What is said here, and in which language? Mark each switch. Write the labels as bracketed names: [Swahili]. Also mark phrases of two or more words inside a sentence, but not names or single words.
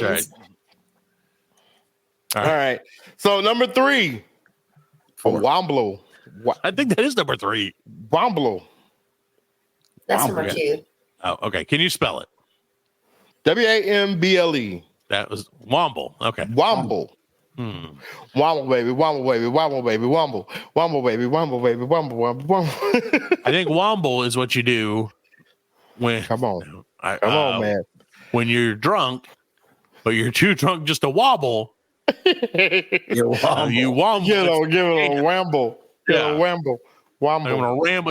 [English] That's right. All right. So number 3. Womblo. I think that is number 3. Womblo. That's number 2. Oh, okay. Can you spell it? W-A-M-B-L-E. That was Womble. Okay. Womble. Womble, baby. Womble, baby. Womble, baby. Womble. Womble, baby. Womble, baby. Womble, womble, womble. I think Womble is what you do when. Come on. Come Come on, man. When you're drunk, but you're too drunk just to wobble. You womble. Give it a wamble. Yeah. A wamble. I'm Womble. gonna ramble.